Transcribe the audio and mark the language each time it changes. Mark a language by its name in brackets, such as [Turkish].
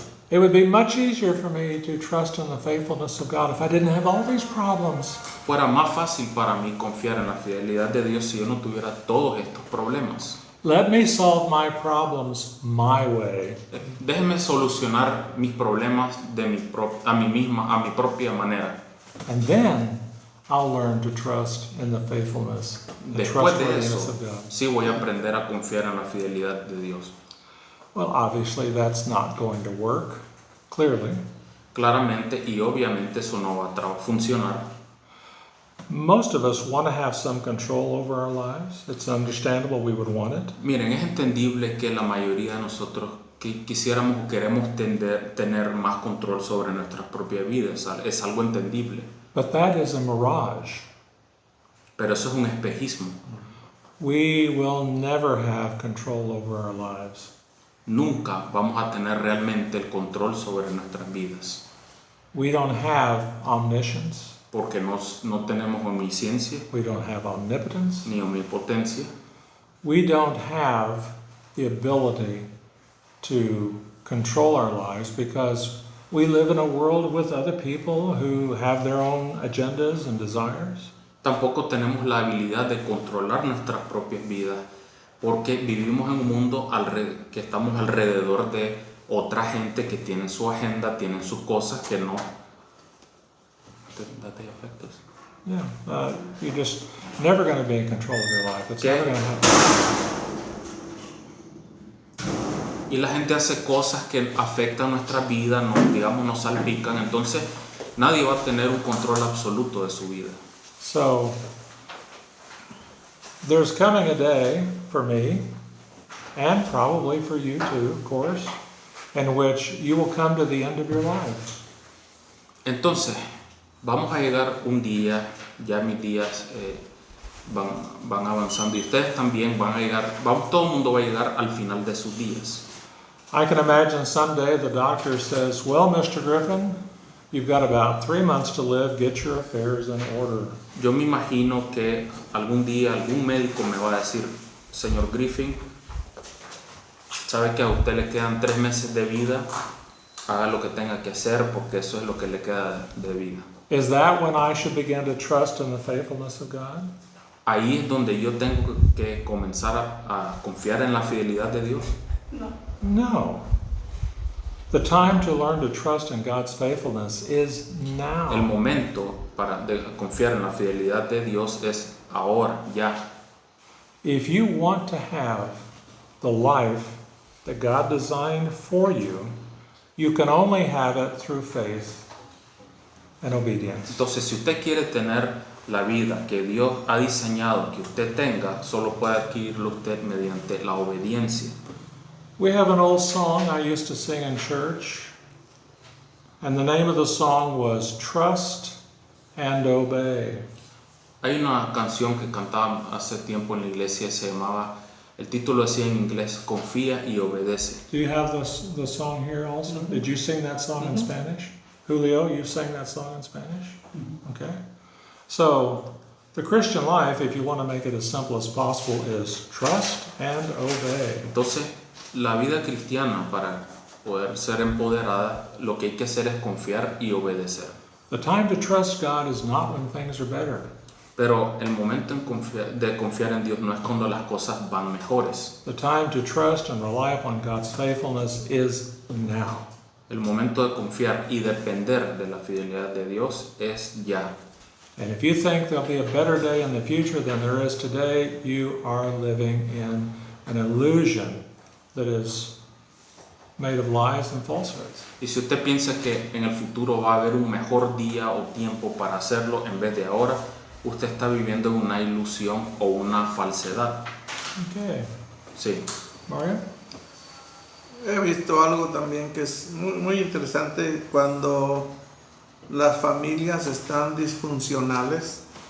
[English] It would be much easier for me to trust in the faithfulness of God if I didn't have all these problems. [Spanish] Fuera más fácil para mí confiar en la fidelidad de Dios si yo no tuviera todos estos problemas. [English] Let me solve my problems my way. [Spanish] Déjenme solucionar mis problemas a mi propia manera. [English] And then I'll learn to trust in the faithfulness, the [Spanish] Después de [English] trustworthiness [Spanish] eso, [English] of God. [Spanish] sí voy a aprender a confiar en la fidelidad de Dios. [English] Well, obviously that's not going to work, clearly. [Spanish] Claramente y obviamente eso no va a funcionar. [English] Most of us want to have some control over our lives. It's understandable we would want it. [Spanish] Miren, es entendible que la mayoría de nosotros quisiéramos o queremos tener más control sobre nuestras propias vidas. Es algo entendible. [English] But that is a mirage. [Spanish] Pero eso es un espejismo. [English] We will never have control over our lives. [Spanish] Nunca vamos a tener realmente el control sobre nuestras vidas. [English] We don't have omniscience. [Spanish] Porque no tenemos omnisciencia [English] We don't have omnipotence. [Spanish] ni omnipotencia. [English] We don't have the ability to control our lives because we live in a world with other people who have their own agendas and desires. [Spanish] Tampoco tenemos la habilidad de controlar nuestras propias vidas porque vivimos en un mundo que estamos alrededor de otra gente que tiene su agenda, tienen sus cosas que no. [English] That they affect us. Yeah, you're just never going to be in control of your life. It's [Spanish] ¿Qué? [English] never going to happen. [Spanish] Y la gente hace cosas que afectan nuestra vida, nos salpican, entonces nadie va a tener un control absoluto de su vida. [English] So, there's coming a day for me, and probably for you too, of course, in which you will come to the end of your life. [Spanish] Entonces, vamos a llegar un día, ya mis días van avanzando y ustedes también van a llegar, todo el mundo va a llegar al final de sus días. [English] I can imagine someday the doctor says, well, Mr. Griffin, you've got about 3 months to live, get your affairs in order. [Spanish] Yo me imagino que algún día algún médico me va a decir, señor Griffin, sabe que a usted le quedan 3 meses de vida, haga lo que tenga que hacer porque eso es lo que le queda de vida. [English] Is that when I should begin to trust in the faithfulness of God? [Spanish] Ahí es donde yo tengo que comenzar a confiar en la fidelidad de Dios. [English] No. The time to learn to trust in God's faithfulness is [Spanish] El [English] now. [Spanish] momento de confiar en la fidelidad de Dios es ahora, ya. [English] If you want to have the life that God designed for you, you can only have it through faith and obedience. [Spanish] Entonces, si usted quiere tener la vida que Dios ha diseñado que usted tenga, solo puede adquirirlo usted mediante la obediencia. [English] We have an old song I used to sing in church, and the name of the song was Trust and Obey. [Spanish] Hay una canción que cantaba hace tiempo en la iglesia, se llamaba, el título decía en inglés, Confía y obedece. [English] Do you have the song here also? Did you sing that song in Spanish? Julio, you sang that song in Spanish? Okay. So, the Christian life, if you want to make it as simple as possible, is trust and obey. [Spanish] Entonces, la vida cristiana, para poder ser empoderada, lo que hay que hacer es confiar y obedecer. [English] The time to trust God is not when things are better. [Spanish] Pero el momento de confiar en Dios no es cuando las cosas van mejores. [English] The time to trust and rely upon God's faithfulness is now. [Spanish] El momento de confiar y depender de la fidelidad de Dios es ya. [English] And if you think there'll be a better day in the future than there is today, you are living in an illusion that is made of lies and falsehoods. [Spanish] Y si usted piensa que en el futuro va a haber un mejor día o tiempo para hacerlo en vez de ahora, usted está viviendo en una ilusión o una falsedad. [English] Okay. [Spanish] Sí. Mario? He visto algo también que es muy interesante cuando las familias están disfuncionales.